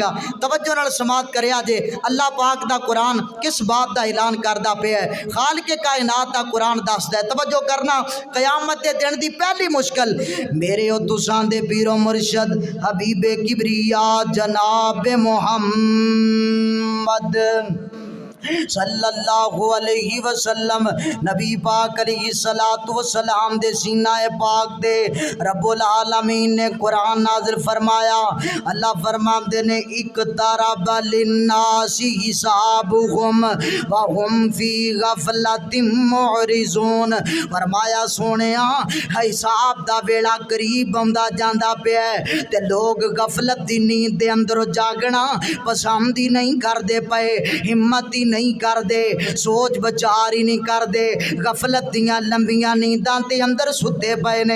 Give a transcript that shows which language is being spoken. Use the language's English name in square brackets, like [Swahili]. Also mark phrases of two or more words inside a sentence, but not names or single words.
[Punjabi] ਤਵੱਜੋ ਨਾਲ ਸਮਾਅਤ ਕਰਿਆ ਜੇ ਅੱਲਾਹ ਪਾਕ ਦਾ ਕੁਰਾਨ [Urdu] کس بات کا اعلان [Punjabi] ਕਰਦਾ ਪਿਆ ਹੈ, ਖ਼ਾਲਿਕ ਕਾਇਨਾਤ ਦਾ ਕੁਰਾਨ ਦੱਸਦਾ ਹੈ। ਤਵੱਜੋ ਕਰਨਾ, [Urdu] قیامت کے دن کی پہلی مشکل میرے اور [Punjabi] ਤੁਸਾਂ ਦੇ ਪੀਰੋ ਮੁਰਸ਼ਦ ਹਬੀਬੇ ਕਿਬਰਿਆ ਜਨਾਬ ਮੁਹੰਮਦ [Arabic] صلى الله عليه وسلم [Punjabi] ਨਬੀ ਪਾਕ [Arabic] عليه الصلاة والسلام [Punjabi] ਦੇ ਸੀਨਾ ਪਾਕ ਦੇ [Arabic] رب العالمين [Punjabi] ਨੇ ਕੁਰਾਨ ਨਾਜ਼ਿਲ ਫ਼ਰਮਾਇਆ। ਅੱਲਾਹ ਫ਼ਰਮਾਉਂਦੇ ਨੇ [Arabic] اقترب للناس حسابهم وهم في غفلة معرضون. [Punjabi] ਫ਼ਰਮਾਇਆ ਸੋਹਣਿਆ ਹਿਸਾਬ ਦਾ ਵੇਲਾ ਕਰੀਬ ਆਂਦਾ ਜਾਂਦਾ ਪਿਆ ਤੇ ਲੋਕ ਗ਼ਫ਼ਲਤ ਦੀ ਨੀਂਦ ਦੇ ਅੰਦਰੋਂ ਜਾਗਣਾ ਪਸੰਦ ਹੀ ਨਹੀਂ ਕਰਦੇ ਪਏ, [Urdu] ہمت ہی نہیں کرتے، سوچ وچار ہی نہیں کرتے, [Punjabi] ਗ਼ਫ਼ਲਤ ਦੀਆਂ ਲੰਮੀਆਂ ਨੀਂਦਾਂ ਤੇ ਅੰਦਰ ਸੁੱਤੇ ਪਏ ਨੇ।